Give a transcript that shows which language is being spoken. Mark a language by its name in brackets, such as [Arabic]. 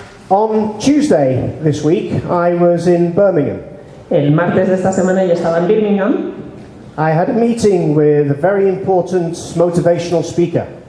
[English] On Tuesday this week, I was in Birmingham. [Spanish] El martes de esta semana yo estaba en Birmingham [English] I had a meeting with a very important motivational speaker.